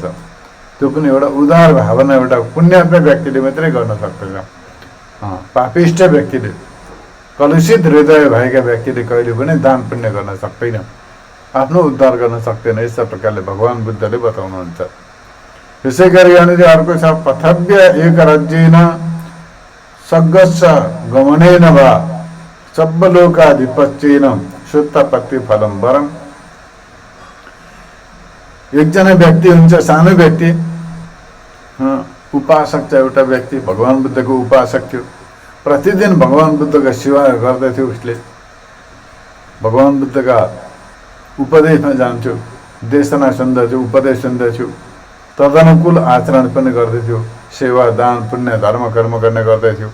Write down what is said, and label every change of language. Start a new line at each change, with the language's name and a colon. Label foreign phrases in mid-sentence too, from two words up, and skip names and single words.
Nepali: त्यो पनि एउटा उदार भावना, एउटा पुण्यात्मा व्यक्तिले मात्रै गर्न सक्दछ। पापिष्ट व्यक्तिले, कलुषित हृदय भएका व्यक्तिले कहिले पनि दान पुण्य गर्न सक्दैन, आफ्नो उद्धार गर्न सक्दैन। यस्ता प्रकारले भगवान् बुद्धले बताउनुहुन्छ। यसै गरी यहाँनिर अर्को छ,
Pali: पथव्य एक राज्येन सग्गस्स गमनेन वा सब्बलोकाधिपत्येन सुत्तपत्ति फलम वरम।
Nepali: एकजना व्यक्ति हुन्छ, सानो व्यक्ति, उपासक छ, एउटा व्यक्ति भगवान् बुद्धको उपासक थियो। प्रतिदिन भगवान् बुद्धका सेवा गर्दथ्यो। उसले भगवान् बुद्धका उपदेशमा जान्थ्यो, देशना सुन्दथ्यो, उपदेश सुन्दथ्यो, तदनुकूल आचरण पनि गर्दथ्यो, सेवा दान पुण्य धर्म कर्म गर्ने गर्दथ्यो।